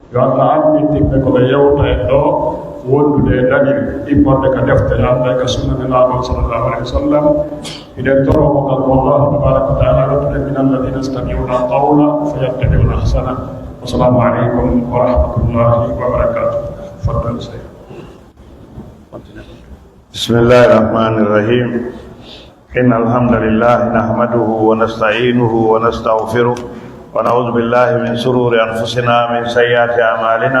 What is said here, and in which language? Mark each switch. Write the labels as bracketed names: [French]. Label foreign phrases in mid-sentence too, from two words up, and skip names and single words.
[Fula] yo Allah annitinɓe koɓe yewta en ɗo wondude e dañil immorde ka deftere Allah ka sunnane laaɗo [Arabic] صلى الله عليه وسلم [Fula] iɗen toromo gal [Arabic] والله تبارك وتعالى [Fula] rottude min [Arabic] الذين يستمعون القول فيتبعون أحسنه. والسلام عليكم ورحمة الله وبركاته. تفضل سيد. بسم الله الرحمن الرحيم. إن الحمد لله نحمده ونستعينه ونستغفره ونعوذ بالله من شرور أنفسنا من سيئات أعمالنا.